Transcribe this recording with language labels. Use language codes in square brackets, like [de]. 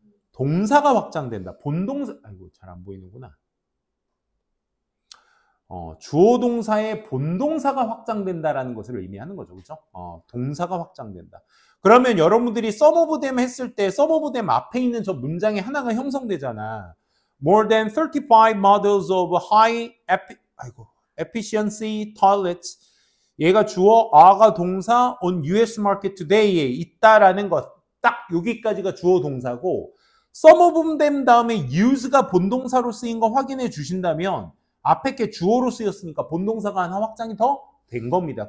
[ko] 동사가 확장된다. 본동사, 아이고 잘 안 보이는구나. 주어 동사의 본동사가 확장된다라는 것을 의미하는 거죠. 그렇죠? 동사가 확장된다. 그러면 여러분들이 [en] some of them [ko] 했을 때 some of them 앞에 있는 저 문장이 하나가 형성되잖아. [en] More than 35 models of high efficiency toilets. [ko] 얘가 주어, are가 동사 [en] on US market today [ko] 에 있다라는 것. 딱 여기까지가 주어 동사고 [en] some of them [ko] 다음에 use가 본동사로 쓰인 거 확인해 주신다면 앞에 게 주어로 쓰였으니까 본동사가 하나 확장이 더 된 겁니다.